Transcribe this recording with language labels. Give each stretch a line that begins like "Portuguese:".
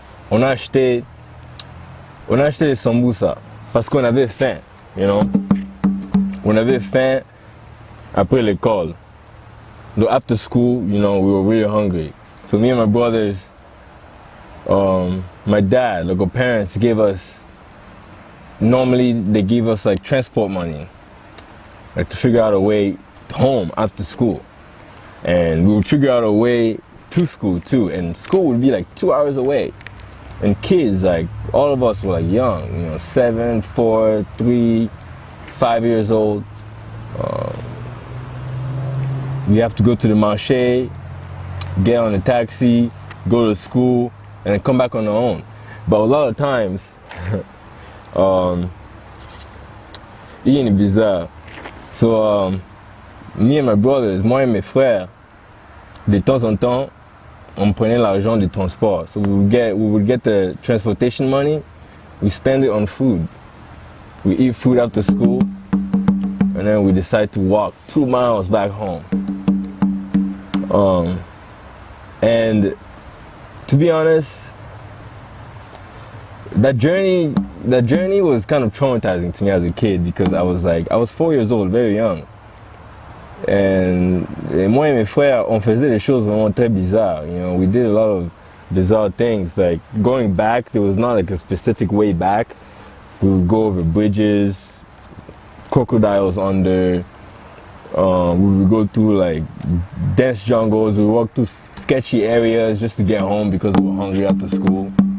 French: On a acheté les sambusa parce qu'on avait faim, On avait faim après l'école.
English: So after school, we were really hungry. So me and my brothers, my dad, like our parents gave us, normally they give us like transport money, like to figure out a way home after school. And we would figure out a way to school too. And school would be like 2 hours away. And kids, like all of us were like young, 7, 4, 3, 5 years old. We have to go to the marché, get on a taxi, go to school, and then come back on our own. But a lot of times, it's bizarre. So me and my brothers,
French: moi et mes frères, de temps en temps, on prenait l'argent du transport.
English: So we would get the transportation money, we spend it on food. We eat food after school, and then we decide to walk 2 miles back home. And to be honest, that journey was kind of traumatizing to me as a kid because I was 4 years old, very young.
French: And moi et mes frères, on faisait des choses vraiment très bizarres.
English: We did a lot of bizarre things. Like going back, there was not like a specific way back. We would go over bridges, crocodiles under. We would go through like dense jungles. We would walk through sketchy areas just to get home because we were hungry after school.